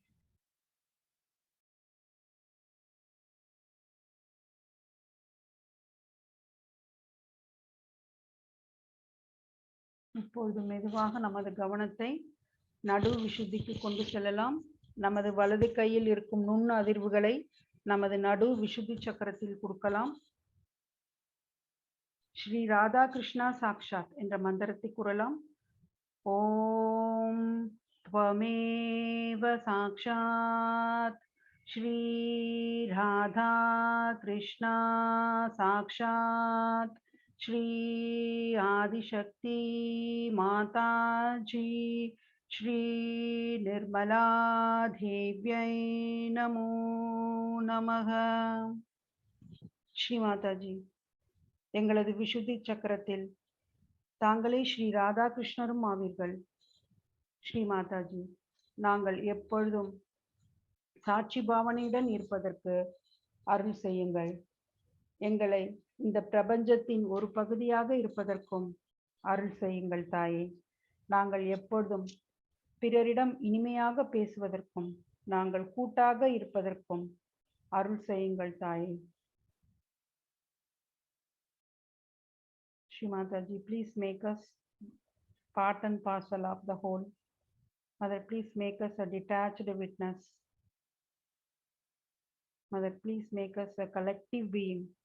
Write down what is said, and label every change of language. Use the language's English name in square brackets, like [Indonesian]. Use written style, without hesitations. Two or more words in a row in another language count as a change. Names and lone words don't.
[Tamil] இப்பொழுது மெதுவாக நமது கவனத்தை நடு விசுத்திக்கு கொண்டு செல்லலாம். நமது வலது கையில் இருக்கும் நுண் அதிர்வுகளை நமது நடு விசுத்தி சக்கரத்தில் கொடுக்கலாம். ஸ்ரீ ராதா கிருஷ்ணா சாக்ஷாத் என்ற மந்திரத்தை கூறலாம். [Sanskrit] ஓம் त्वमेव साक्षात् श्री राधा कृष्णा साक्षात् श्री आदिशक्ति माताजी श्री निर्मला देव्यै नमो நமக. [Tamil] ஸ்ரீ மாதாஜி, எங்களது விசுத்தி சக்கரத்தில் தாங்களே ஸ்ரீ ராதாகிருஷ்ணரும் ஆவீர்கள். ஸ்ரீ மாதாஜி, நாங்கள் எப்பொழுதும் சாட்சி பாவனையுடன் இருப்பதற்கு அருள் செய்யுங்கள். எங்களை இந்த பிரபஞ்சத்தின் ஒரு பகுதியாக இருப்பதற்கும் அருள் செய்யுங்கள் தாயே. நாங்கள் எப்பொழுதும் பிறரிடம் இனிமையாக பேசுவதற்கும் நாங்கள் கூட்டாக இருப்பதற்கும் அருள் செய்யுங்கள் தாயே. [English] Shri Mataji, please make us part and parcel of the whole. Mother, please make us a detached witness. Mother, please make us a collective being.